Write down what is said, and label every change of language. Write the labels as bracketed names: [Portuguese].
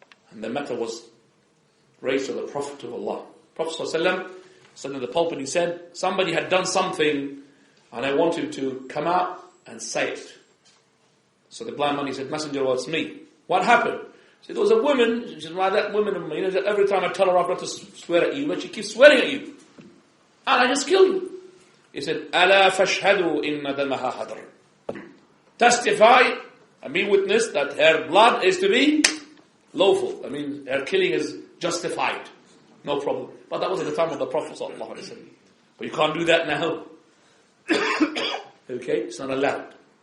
[English] And the matter was raised to the Prophet of Allah. Prophet ﷺ stood in the pulpit, he said, somebody had done something and I want him to come out and say it. So the blind man, he said, Messenger, well, it's me. What happened? He said, there was a woman, she said, well, that woman, every time I tell her off not to swear at you, but she keeps swearing at you. And I just kill you. He said, [Arabic] أَلَا فَاشْهَدُوا إِنَّ دَمَهَا حَدْرٌ. [English] Testify, and be witness that her blood is to be lawful. I mean, her killing is justified. No problem. But that was at the time of the Prophet ﷺ. But you can't do that now. Okay? It's not allowed.